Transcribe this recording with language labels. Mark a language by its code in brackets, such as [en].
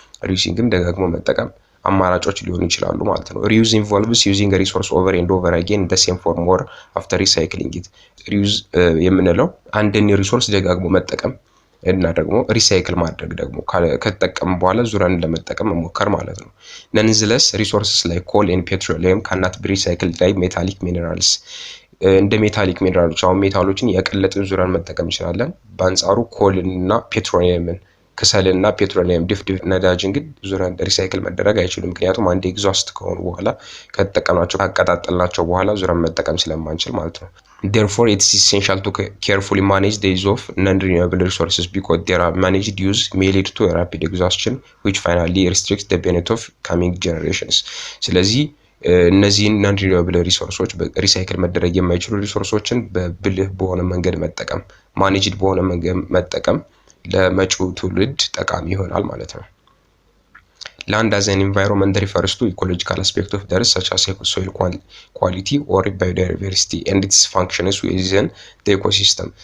[am] ሪዩዚንግም ደጋግሞ መጠቀም አማራጮች ሊሆኑ ይችላሉ ማለት ነው። [en] reuse involves using a resource over and over again in the same form or after recycling it። [am] reuse የምንለው አንድን ሪሶርስ ደጋግሞ መጠቀም እና ደግሞ ሪሳይክል ማድረግ ደግሞ ከተጠቀም በኋላ ዙራን ለመጠቀም መሞከር ማለት ነው። [en] nonetheless resources like coal and petroleum cannot be recycled like metallic minerals። [am] እንደ ሜታሊክ ሚነራሎች አሁን ሜታሎችን ያቀለጥን ዙራን መጠቀም እንችላለን። በአንጻሩ ኮል እና ፔትሮሊየምን ክሰልና ፔትሮሊየም ድፍድፍ ነዳጅን ግን ዙረን ሪሳይክል መደረግ አይችሉም። ምክንያቱም አንዴ ኤግዛስት ከሆኑ በኋላ ከተጠቀምናቸው ካቀጣጠልናቸው በኋላ ዙረን መጠቀም ስለማንችል ማለት ነው። [en] Therefore, it is essential to carefully manage the use of non-renewable resources because their managed use may lead to a rapid exhaustion, which finally restricts the benefit of coming generations. [am] ስለዚህ እነዚህን ናን ሪኒዌብል ሪሶርሶች ሪሳይክል መደረግ የማይችሉ ሪሶርሶችን በብልህ በሆነ መንገድ መጠቀም ማኔጅድ በሆነ መንገድ መጠቀም ለመጪው ትውልድ ጠቃሚ ይሆናል ማለት ነው። [en] Land as an environment refers to ecological aspect of the earth such as soil quality or biodiversity and its functions within the ecosystem.